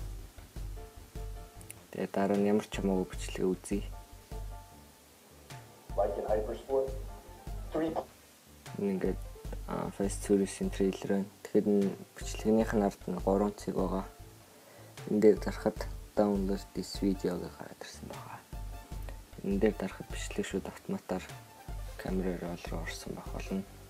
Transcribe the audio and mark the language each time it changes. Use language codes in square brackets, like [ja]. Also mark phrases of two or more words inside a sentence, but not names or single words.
[mn] Тэгээ дараа нь ямар ч хамаагүй бичлэг үзье. Ингээд Fast Furious-ийн трейлер байна. Тэгэхээр бичлэгнийх нь ард нь 3 цэг байгаа. Энд дээр дарахад [en] download this video [mn] гэж гараад ирсэн байгаа. Энд дээр дарахад бичлэг шууд автоматар камера roll руу орсон байх болно.